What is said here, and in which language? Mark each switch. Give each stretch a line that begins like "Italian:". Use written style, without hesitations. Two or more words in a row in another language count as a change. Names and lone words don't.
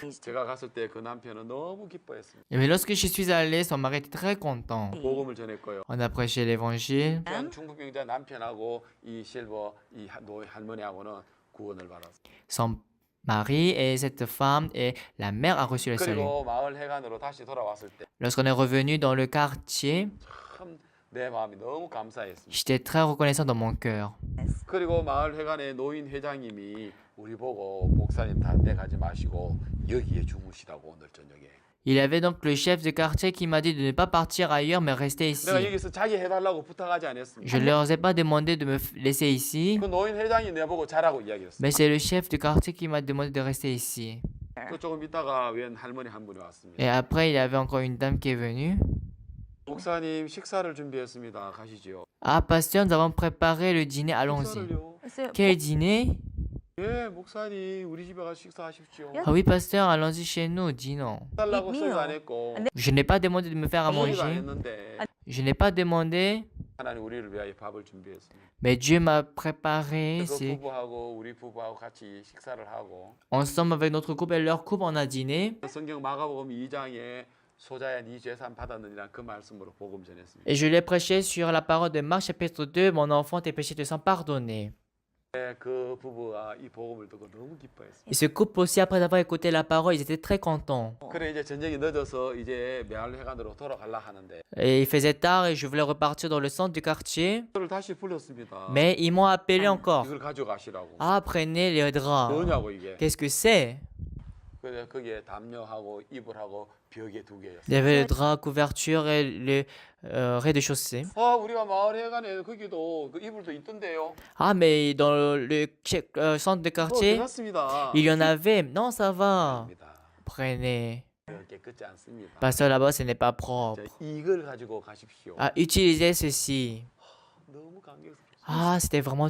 Korean: 제가 갔을 때 그 남편은 너무 기뻐했습니다.
French: Mais lorsque je suis allé, son mari était très content.
Korean: 복음을 전했고요.
French: On a prêché l'évangile.
Korean: 중풍병자 남편하고 이 실버 이 할머니하고는 구원을 받았어요.
French: Son mari et cette femme et la mère a reçu le salut.
Korean: 그리고 마을 회관으로 다시 돌아왔을 때
French: Lorsqu'on est revenu dans le quartier,
Korean: 참 내 마음이 너무 감사했습니다.
French: j'étais très reconnaissant dans mon cœur.
Korean: 그리고 마을 회관의 노인 회장님이 우리 보고 목사님 다른 데 가지 마시고 여기에 주무시라고 오늘 저녁에.
French: Il y avait donc le chef de quartier qui m'a dit de ne pas partir ailleurs mais rester ici.
Korean: 내가 여기서 자기 해달라고 부탁하지 않았습니다.
French: Je ne leur ai pas demandé de me laisser ici,
Korean: 그 노인 회장이 내보고 자라고 이야기했어요.
French: mais c'est le chef de quartier qui m'a demandé de rester ici.
Korean: 또 조금 있다가 웬 할머니 한 분이 왔습니다.
French: Et après, il y avait encore une dame qui est venue.
Korean: 목사님 식사를 준비했습니다. 가시지요.
French: Ah, pasteur, nous avons préparé le dîner, allons-y.
Korean: 식사를요?
French: Quel dîner?
Korean: 예, 목사님 우리 집에 가서 식사하십시오.
French: Ah oui, pasteur, allons-y chez nous, dis non.
Korean: 달라고 소리도 안 했고
French: Je n'ai pas demandé de me faire à
Korean: 소리도 안
French: manger.
Korean: 했는데
French: Je n'ai pas demandé,
Korean: 하나님 우리를 위하여 밥을 준비했습니다.
French: mais Dieu m'a préparé.
Korean: 그
French: C'est
Korean: 부부하고 우리 부부하고 같이 식사를 하고
French: ensemble avec notre couple et leur couple, on a dîné.
Korean: 성경 마가복음 2장에 소자야 네 죄산 받았느니라 그 말씀으로 복음 전했습니다.
French: Et je l'ai prêché sur la parole de Marc chapitre 2, mon enfant, tes péchés te sont pardonnés.
Korean: 그 부부가 이 복음을 듣고 너무 기뻐했습니다.
French: Et ce couple aussi, après avoir écouté la parole, ils étaient très contents.
Korean: 그래 이제 전쟁이 늦어서 이제 마을회관으로 돌아가려 하는데
French: Et il faisait tard et je voulais repartir dans le centre du quartier.
Korean: 저를 다시 불렀습니다.
French: Mais ils m'ont appelé encore.
Korean: 이걸 가져가시라고.
French: Ah, prenez les draps.
Korean: 뭐냐고 이게.
French: Qu'est-ce que c'est?
Korean: 그래 거기에 담요하고 이불하고 벽에 두
French: Il
Korean: 개였어요.
French: y avait le drap, couverture et le rez-de-chaussée.
Korean: 우리가 마을회관에 거기도 그 이불도 있던데요.
French: Ah, mais dans le centre de quartier,
Korean: 괜찮습니다.
French: il y en avait. Non, ça va.
Korean: 아닙니다.
French: Prenez.
Korean: 깨끗지 않습니다.
French: Parce que là-bas, ce n'est pas
Korean: 자,
French: propre.
Korean: 이걸 가지고 가십시오.
French: Ah, utilisez ceci.
Korean: 너무 감격스럽습니다.
French: Ah, c'était vraiment